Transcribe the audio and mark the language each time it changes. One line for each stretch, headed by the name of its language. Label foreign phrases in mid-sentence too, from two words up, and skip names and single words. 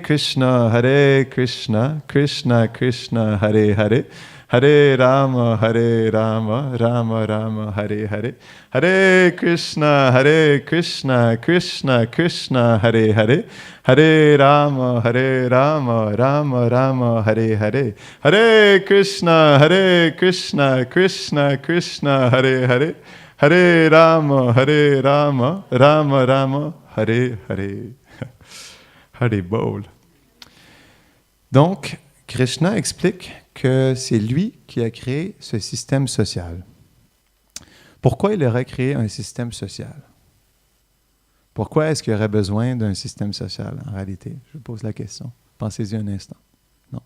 Sanskrit: कृष्ण, कृष्ण कृष्ण, हरे हरे, हरे राम, राम राम, हरे हरे, हरे कृष्ण, कृष्ण कृष्ण, हरे हरे, हरे राम, राम राम, हरे हरे, हरे कृष्ण, कृष्ण कृष्ण, हरे हरे, हरे राम, राम राम, हरे हरे. Haribol.
French: Donc, Krishna explique que c'est lui qui a créé ce système social. Pourquoi il aurait créé un système social? Pourquoi est-ce qu'il aurait besoin d'un système social, en réalité? Je vous pose la question. Pensez-y un instant. Non.